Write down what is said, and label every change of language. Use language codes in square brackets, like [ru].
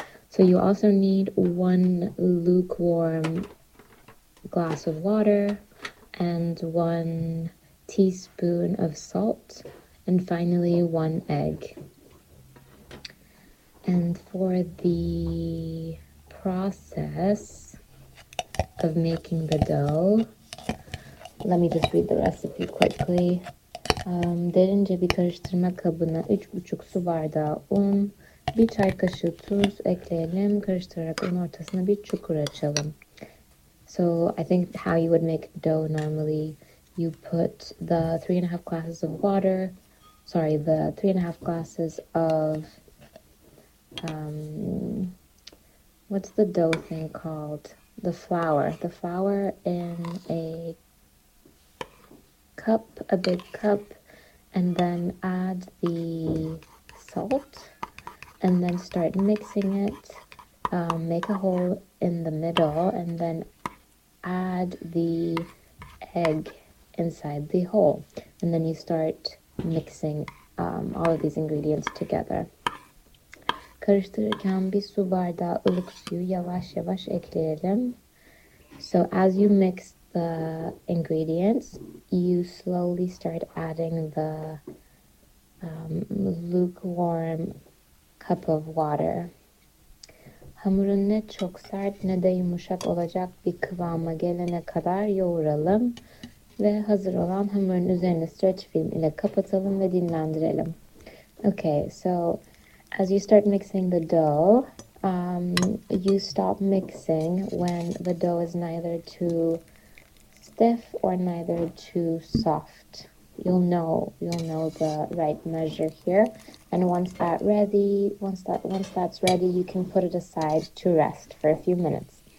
[en] So you also need one lukewarm glass of water and one teaspoon of salt, and finally one egg. And for the process of making the dough. Let me just read the recipe quickly. [tr] Derince bir karıştırma kabına 3,5 su bardağı un, bir çay kaşığı tuz ekleyelim. Karıştırarak un ortasına bir çukur açalım. [en] So I think how you would make dough normally, you put the 3.5 glasses of water, sorry, the 3.5 glasses of what's the dough thing called? The flour. The flour in a cup, a big cup, and then add the salt and then start mixing it. Make a hole in the middle and then add the egg inside the hole. And then you start mixing all of these ingredients together. [tr] Karıştırırken bir su bardağı ılık suyu yavaş yavaş ekleyelim. [en] So as you mix the ingredients, you slowly start adding the lukewarm cup of water. [tr] Hamurun ne çok sert ne de yumuşak olacak bir kıvama gelene kadar yoğuralım ve hazır olan hamurun üzerine streç film ile kapatalım ve dinlendirelim. [en] Okay, so as you start mixing the dough, you stop mixing when the dough is neither too stiff or neither too soft. You'll know the right measure here. And once that's ready, you can put it aside to rest for a few minutes.